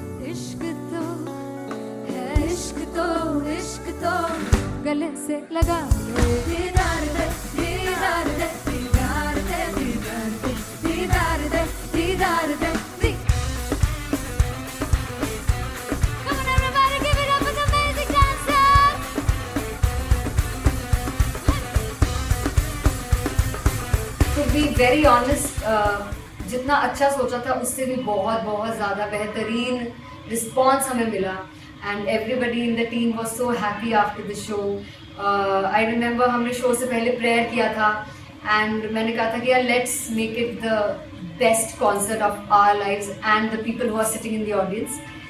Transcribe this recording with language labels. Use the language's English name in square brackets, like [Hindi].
[Hindi] इश्क तो है इश्क तो इश्क तो गले से लगा दीदार दे दीदार दे दीदार दे दीदार दे दीदार दे दीदार दे. [English] Come on everybody, give it up for the amazing dancers. To be very honest, [Hindi] जितना अच्छा सोचा था उससे भी बहुत बहुत ज़्यादा बेहतरीन रिस्पॉन्स हमें मिला. [English] And everybody in the team was so happy after the show. I remember [Hindi] हमने शो से पहले प्रेयर किया था [English] and [Hindi] मैंने कहा था कि यार [English] Let's make it the best concert of our lives and the people who are sitting in the audience.